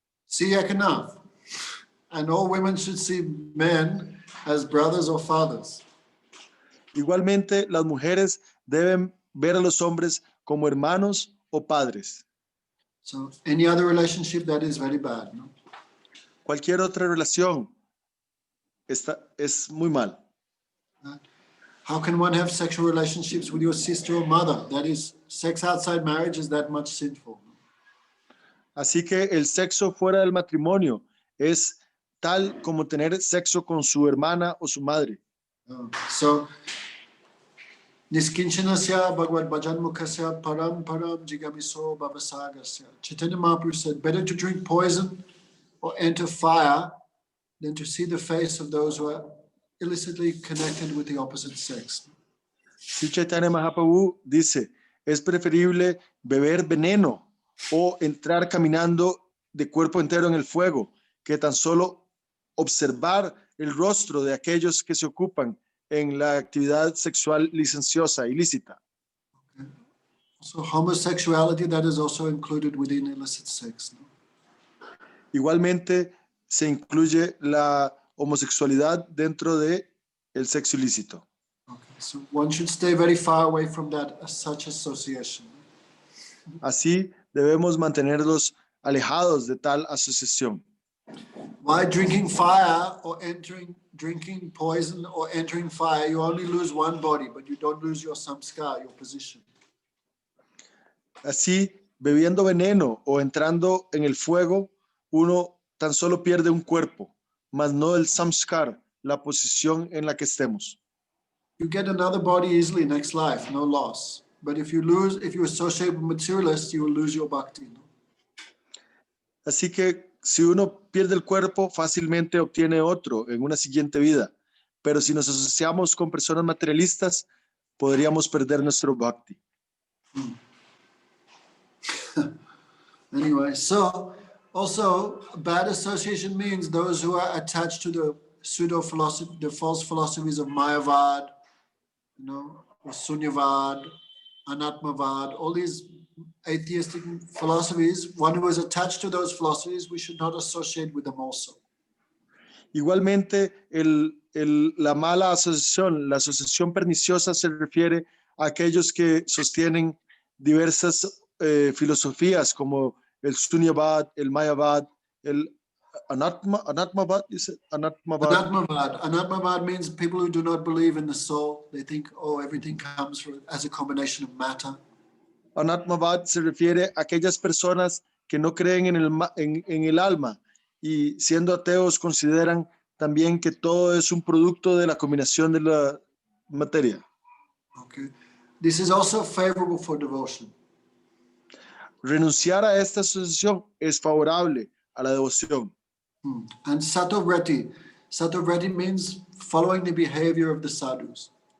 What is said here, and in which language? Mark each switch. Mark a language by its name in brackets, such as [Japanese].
[English] See Ekanath. And all women should see men as brothers or fathers. [Spanish] Igualmente, las mujeres deben ver a los hombres como hermanos o padres. [English] So any other relationship, that is very bad. No? [Spanish] cualquier otra relación es muy mal. [English] How can one have sexual relationships with your sister or mother? That is, sex outside marriage is that much sinful. [Spanish] Así que el sexo fuera del matrimonio es tal como tener sexo con su hermana o su madre. [Sanskrit] So, Niskinchanasya Bhagavad Bhajanmukhasya Param Param Jigamiso Bhavasagasya. [English] Chaitanya Mahaprabhu said, better to drink poison or enter fire than to see the face of those who are illicitly connected with the opposite sex. [Spanish] Si Chaitanya Mahaprabhu dice, es preferible beber veneno o entrar caminando de cuerpo entero en el fuego que tan solo observar el rostro de aquellos que se ocupan en la actividad sexual licenciosa, ilícita. [English] Okay. So homosexuality, that is also included within illicit sex. No? [Spanish] Igualmente se incluye la homosexualidad dentro de el sexo ilícito. [English] Okay. So one should stay very far away from that such association. [Spanish] Así debemos mantenerlos alejados de tal asociación. [English] By drinking fire or drinking poison or entering fire, you only lose one body, but you don't lose your samskar, your position. [Spanish] Así, bebiendo veneno o entrando en el fuego, uno tan solo pierde un cuerpo, mas no el samskar, la posición en la que estemos. [English] You get another body easily next life, no loss. But if you associate with materialists, you will lose your bhakti. No? [Spanish] Así que si uno pierde el cuerpo, fácilmente obtiene otro en una siguiente vida. Pero si nos asociamos con personas materialistas, podríamos perder nuestro bhakti. [English] Anyway, so also bad association means those who are attached to the pseudo philosophy, the false philosophies of Mayavad, or Sunyavad, Anatmavad, all these atheistic philosophies. One who is attached to those philosophies, we should not associate with them also. [Spanish] Igualmente, la mala asociación, la asociación perniciosa se refiere a aquellos que sostienen diversas filosofías como el Sunyavad, el Mayavad, el Anatmavad, dice Anatmavad. [English] Anatmavad means people who do not believe in the soul. They think, oh, everything comes as a combination of matter. [Spanish] Anatmavad se refiere a aquellas personas que no creen en el alma y siendo ateos consideran también que todo es un producto de la combinación de la materia. [English] Okay. This is also favorable for devotion. [Spanish] Renunciar a esta asociación es favorable a la devoción. [English] And Satovrati. Satovrati means following the behavior of the sadhus.